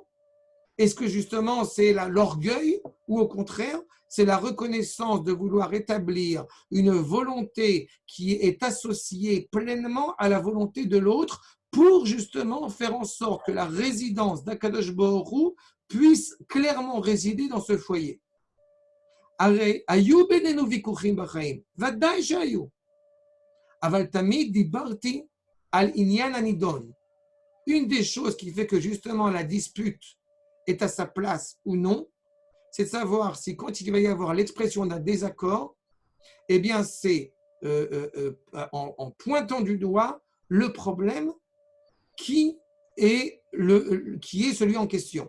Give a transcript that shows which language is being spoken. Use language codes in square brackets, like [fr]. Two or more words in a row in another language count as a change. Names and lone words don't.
[fr] Est-ce que justement c'est l'orgueil? Ou au contraire, c'est la reconnaissance de vouloir établir une volonté qui est associée pleinement à la volonté de l'autre pour justement faire en sorte que la résidence d' [he] הקדוש ברוך הוא [fr] puisse clairement résider dans ce foyer. [he] היו בינינו ויכוחים בחיים, ודאי שהיו. אבל תמיד דיברתי על העניין הנדון. [fr] Une des choses qui fait que justement la dispute est à sa place ou non, c'est de savoir si quand il va y avoir l'expression d'un désaccord, eh bien c'est en pointant du doigt le problème qui est celui en question.